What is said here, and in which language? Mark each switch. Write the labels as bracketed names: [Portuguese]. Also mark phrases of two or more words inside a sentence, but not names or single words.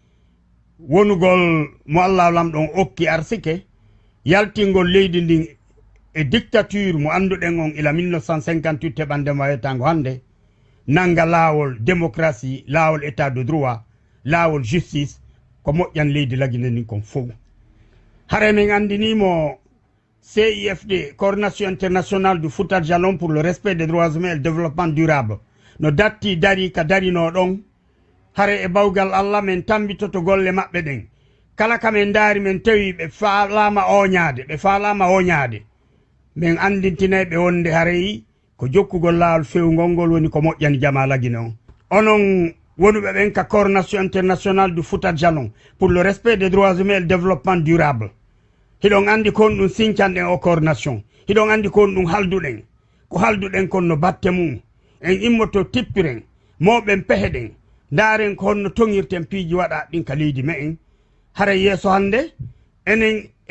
[Fula] wonugol mo Allah lamɗon okki arsike yaltingol leydi ndin e dictature mo anduɗen on ila 1958 heɓande wayetango hande nanga laawol démocratie laawol [French] état de droit [Fula] laawol justice ko moƴƴan leydi lagine ndin kon fof hare min andinimo CIFD coordination internationale du Fouta Djallon pour le respect des droits humains et le développement durable no datti dari ka darino ɗon hare e bawgal Allah men tambitoto golle maɓɓe ɗen kala kamen daari men tawi ɓe faalama oñaade min andintinayɓe wonde haray ko jokkugol laawol fewgol ngol woni ko moƴƴani jama lagine on onon wonuɓe ɓen ka coordination internationale du Fouta Djallon pour le respect des droits humains et le développement durable hiɗon andi kon ɗum sincanɗen o coordination hiɗon andi kon ɗum halduɗen ko halduɗen kon no batte mum en immoto tippiren mawɓen peheɗen ndaren ko honno toŋirten piiji waɗa ɗin ka leydi me en hara yeeso hande enen